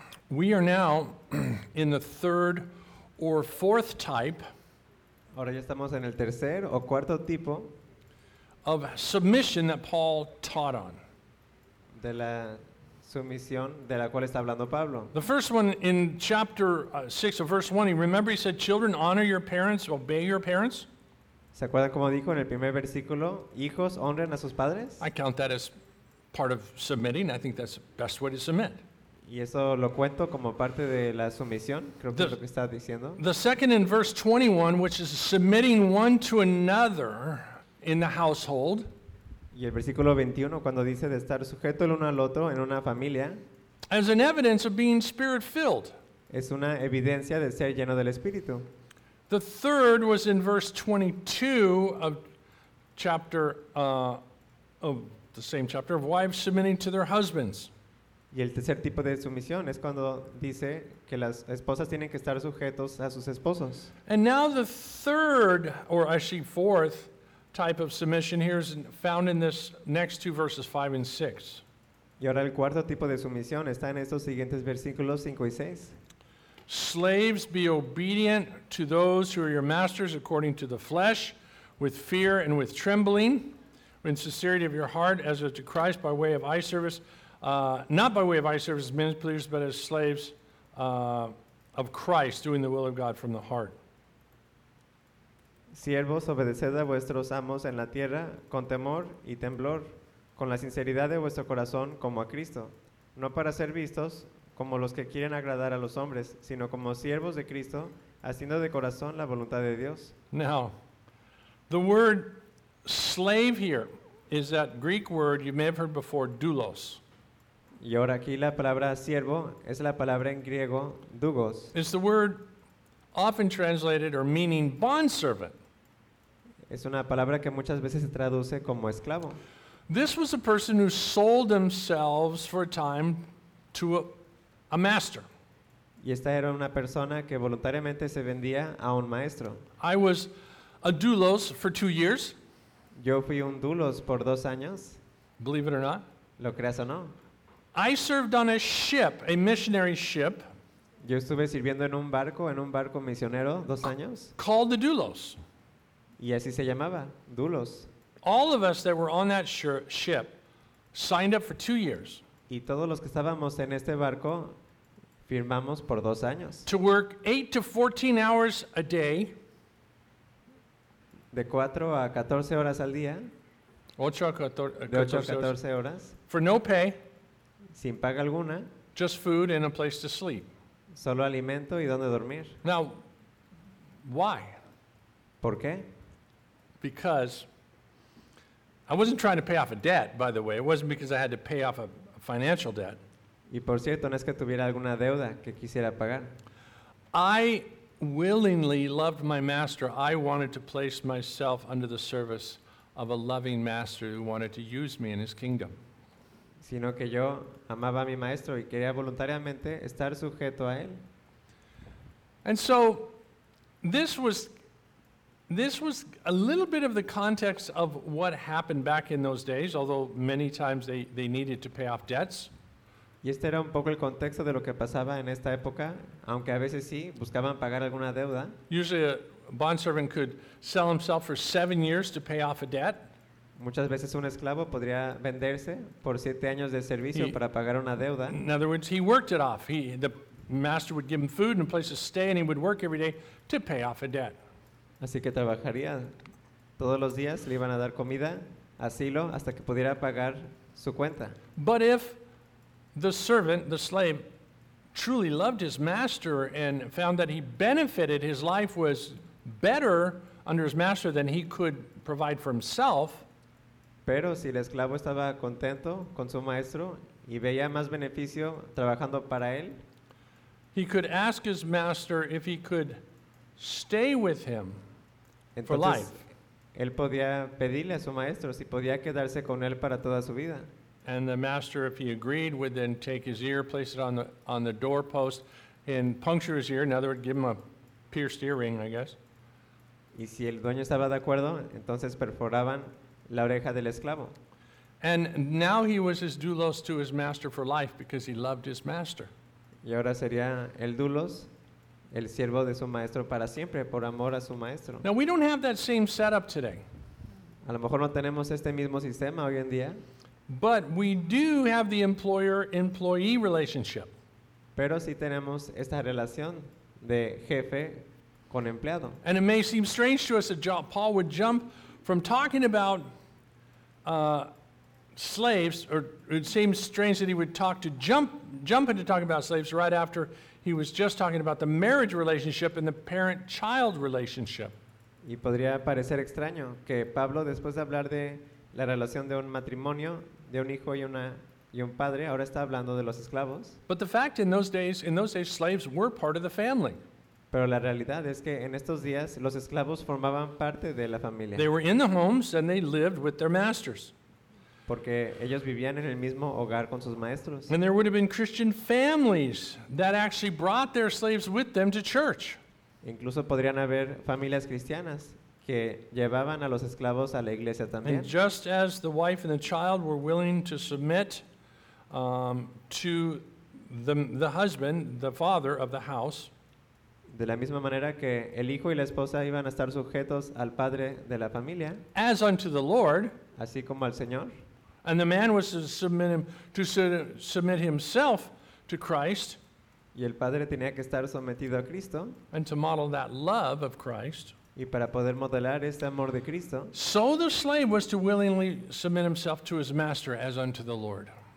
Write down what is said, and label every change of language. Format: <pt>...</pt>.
<en>We are now in the third or fourth type.</en> <es>Ahora ya estamos en el tercer o cuarto tipo</es> <en>of submission that Paul taught on.</en> <es>De la sumisión de la cual está hablando Pablo.</es> <en>The first one in chapter 6 of verse 1, remember he said, children, honor your parents, obey your parents.</en> <es>¿Se acuerdan cómo dijo en el primer versículo, hijos, honren a sus padres?</es> <en>I count that as part of submitting. I think that's the best way to submit.</en> <es>Y eso lo cuento como parte de la sumisión, creo que es lo que está diciendo.</es> <en>The second in verse 21, which is submitting one to another in the household.</en> <es>Y el versículo 21, cuando dice de estar sujeto el uno al otro en una familia,</es> <en>as an evidence of being spirit-filled.</en> <es>Es una evidencia de ser lleno del Espíritu.</es> <en>The third was in verse 22 of chapter of the same chapter of wives submitting to their husbands.</en> <es>Y el tercer tipo de sumisión es cuando dice que las esposas tienen que estar sujetos a sus esposos.</es> <en>And now the third, or actually fourth, type of submission here is found in this next two verses, 5 and 6.</en> <es>Y ahora el cuarto tipo de sumisión está en estos siguientes versículos 5 y 6.</es> <en>Slaves, be obedient to those who are your masters according to the flesh, with fear and with trembling, in sincerity of your heart, as unto Christ, by way of eye service, not by way of eye service as men pleasers, but as slaves of Christ, doing the will of God from the heart.</en> <es>Siervos, obedeced a vuestros amos en la tierra con temor y temblor, con la sinceridad de vuestro corazón como a Cristo, no para ser vistos como los que quieren agradar a los hombres, sino como siervos de Cristo, haciendo de corazón la voluntad de Dios.</es> <en>Now, the word slave here is that Greek word you may have heard before, doulos.</en> <es>Y ahora aquí la palabra siervo es la palabra en griego, dugos.</es> <en>It's the word often translated or meaning bondservant.</en> <es>Es una palabra que muchas veces se traduce como esclavo.</es> <en>This was a person who sold themselves for a time to a master.</en> <es>Y esta era una persona que voluntariamente se vendía a un maestro.</es> <en>I was a doulos for 2 years.</en> <es>Yo fui un doulos por 2 años.</es> <en>Believe it or not.</en> <es>Lo creas o no.</es> <en>I served on a ship, a missionary ship.</en> <es>Yo estuve sirviendo en un barco misionero 2 años.</es> <en>Called the doulos.</en> <es>Y así se llamaba, doulos.</es> <en>All of us that were on that ship signed up for 2 years.</en> <es>Y todos los que estábamos en este barco firmamos por 2 años.</es> <en>To work 8 to 14 hours a day.</en> <es>De 4 a 14 horas al día. 8 a 14 horas.</es> <en>For no pay.</en> <es>Sin paga alguna.</es> <en>Just food and a place to sleep.</en> <es>Solo alimento y donde dormir.</es> <en>Now, why?</en> <es>¿Por qué?</es> <en>Because I wasn't trying to pay off a debt, by the way. It wasn't because I had to pay off a financial debt.</en> <es>Y por cierto, no es que tuviera alguna deuda que quisiera pagar.</es> <en>I willingly loved my master. I wanted to place myself under the service of a loving master who wanted to use me in his kingdom.</en> <es>Sino que yo amaba a mi maestro y quería voluntariamente estar sujeto a él.</es> <en>And so this was a little bit of the context of what happened back in those days, although many times they needed to pay off debts.</en> <es>Y este era un poco el contexto de lo que pasaba en esta época, aunque a veces sí buscaban pagar alguna deuda.</es> <en>Usually a bondservant could sell himself for 7 years to pay off a debt.</en> <es>Muchas veces un esclavo podría venderse por 7 años de servicio para pagar una deuda.</es> <en>In other words, he worked it off. The master would give him food and a place to stay, and he would work every day to pay off a debt.</en> <es>Así que trabajaría todos los días, le iban a dar comida, asilo, hasta que pudiera pagar su cuenta.</es> <en>But if the servant, the slave, truly loved his master and found that he benefited, his life was better under his master than he could provide for himself.</en> <es>Pero si el esclavo estaba contento con su maestro y veía más beneficio trabajando para él,</es> <en>he could ask his master if he could stay with him.</en> <es>Entonces,</es> <en>for life.</en> <es>Él podía pedirle a su maestro si podía quedarse con él para toda su vida.</es> <en>And the master, if he agreed, would then take his ear, place it on the doorpost, and puncture his ear. In other words, give him a pierced earring, I guess.</en> <es>Y si el dueño estaba de acuerdo, entonces perforaban la oreja del esclavo.</es> <en>And now he was his doulos to his master for life because he loved his master.</en> <es>Y ahora sería el dulos, el siervo de su maestro para siempre, por amor a su maestro.</es> <en>Now we don't have that same setup today.</en> <es>A lo mejor no tenemos este mismo sistema hoy en día.</es> <en>But we do have the employer-employee relationship.</en> <es>Pero sí tenemos esta relación de jefe con empleado.</es> <en>And it may seem strange to us that Paul would jump from talking about slaves, or it seems strange that he would talk to jump into talking about slaves right after he was just talking about the marriage relationship and the parent-child relationship.</en> <es>Y podría parecer extraño que Pablo, después de hablar de la relación de un matrimonio, de un hijo y un padre, ahora está hablando de los esclavos.</es> <en>But the fact in those days, slaves were part of the family.</en> <es>Pero la realidad es que en estos días los esclavos formaban parte de la familia.</es> <en>They were in the homes and they lived with their masters.</en> <es>Porque ellos vivían en el mismo hogar con sus maestros.</es> <en>And there would have been Christian families that actually brought their slaves with them to church.</en> <es>Incluso podrían haber familias cristianas que llevaban a los esclavos a la iglesia también.</es> <en>And just as the wife and the child were willing to submit to the husband, the father of the house,</en> <es>de la misma manera que el hijo y la esposa iban a estar sujetos al padre de la familia,</es> <en>as unto the Lord,</en> <es>así como al Señor,</es> <en>and the man was to submit himself to Christ,</en> <es>y el padre tenía que estar sometido a Cristo,</es> <en>and to model that love of Christ,</en> <es>y para poder modelar este amor de Cristo,</es> <en>so the slave was to willingly submit himself to his master as unto the Lord.</en>